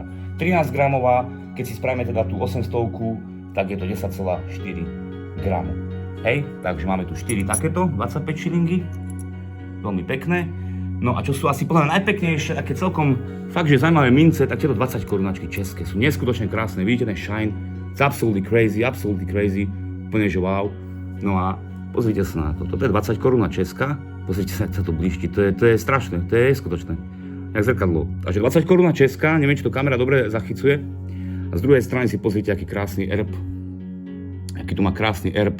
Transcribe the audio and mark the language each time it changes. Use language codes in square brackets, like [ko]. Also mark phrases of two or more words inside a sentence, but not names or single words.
[sk] 13 gramová, keď si spravíme teda tú 800, tak je to 10,4 gramov. Hej, takže máme tu 4 takéto, 25 šilingy, veľmi pekné. No a čo sú asi podľa najpeknejšie, také celkom fakt, že zaujímavé mince, tak tieto 20 korunačky české sú neskutočne krásne, vidíte ten shine, [en] it's absolutely crazy, [sk] úplne že wow. No a pozrite sa na to, toto je 20 koruna česká, pozrite sa, ako sa to blíšti, to je strašné, to je skutočné, jak zrkadlo. Takže 20 koruna česká, neviem, či to kamera dobre zachycuje, a z druhej strany si pozrite, aký krásny erb. Aký tu má krásny erb.